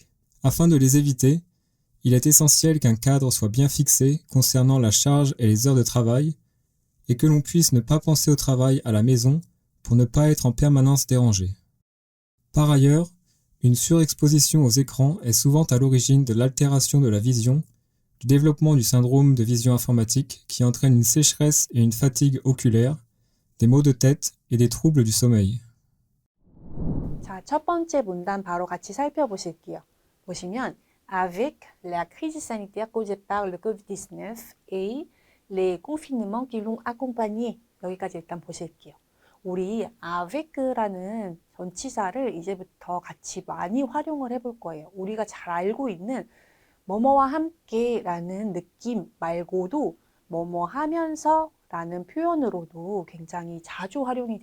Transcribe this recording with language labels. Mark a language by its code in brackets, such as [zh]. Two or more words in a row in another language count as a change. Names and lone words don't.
[fr] Afin de les éviter, il est essentiel qu'un cadre soit bien fixé concernant la charge et les heures de travail, et que l'on puisse ne pas penser au travail à la maison pour ne pas être en permanence dérangé. Par ailleurs, une surexposition aux écrans est souvent à l'origine de l'altération de la vision, du développement du syndrome de vision informatique qui entraîne une sécheresse et une fatigue oculaire, des maux de tête et des troubles du sommeil. [ko] 자, 첫 번째 문단 바로 같이 살펴보실게요. [fr] 보시면 avec la crise sanitaire causée par le Covid-19 et les confinements qui l'ont accompagné [ko] 여기까지 일단 보실게요. 우리 avec라는 전치사를 이제부터 같이 많이 활용을 해볼 거예요. 우리가 잘 알고 있는 뭐뭐와 함께라는 느낌 말고도 뭐뭐 하면서 라는 표현으로도 굉장히 자주 활용이